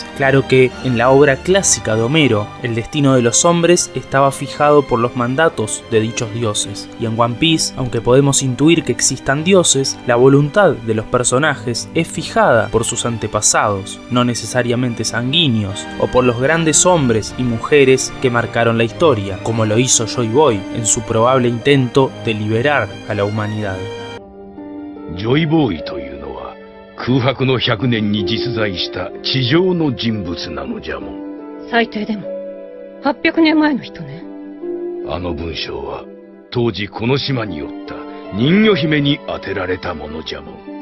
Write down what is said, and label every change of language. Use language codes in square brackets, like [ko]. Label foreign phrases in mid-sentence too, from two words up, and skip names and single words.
[es] Claro que en la obra clásica de Homero, el destino de los hombres estaba fijado por los mandatos de dichos dioses, y en One Piece, aunque podemos intuir que existan dioses, la voluntad de los personajes es fijada por sus antepasados, no necesariamente sanguíneos, o por los grandes hombres y mujeres que marcaron la historia, como lo hizo Joy Boy en su probable intento de liberar a la humanidad. [ja] Joy Boy というのは空白の100年に実在した地上の人物なのじゃもん。最低でも800年前の人ね。あの文章は当時この島におった人魚姫に当てられたものじゃもん。